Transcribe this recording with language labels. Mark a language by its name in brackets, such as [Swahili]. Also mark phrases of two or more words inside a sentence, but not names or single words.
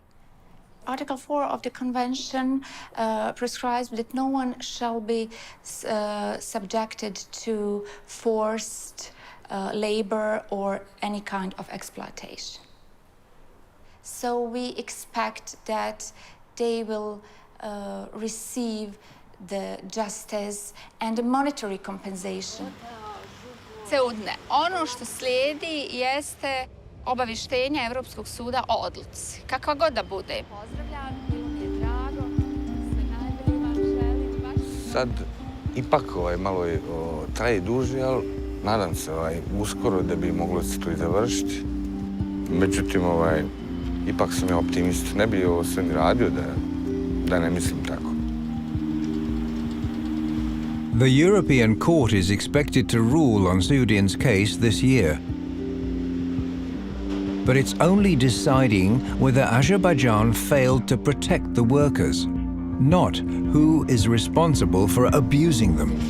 [English] Article 4 of the Convention prescribes that no one shall be subjected to forced labor or any kind of exploitation. So we expect that they will receive the justice and the monetary compensation. [Bosnian] Seudne, ono što slijedi jeste obavještenje Evropskog suda o odluci, kakva god da bude. Pozdravljam, bilo mi je drago, sve najbolje vam želim. Sad ipak malo traje duže, ali nadam se uskoro da bi moglo se to i završiti. Međutim, ipak sam ja optimist. Ne bi ovo sve ni radio da ne mislim tako. [English] The European Court is expected to rule on Sudin's case this year. But it's only deciding whether Azerbaijan failed to protect the workers, not who is responsible for abusing them.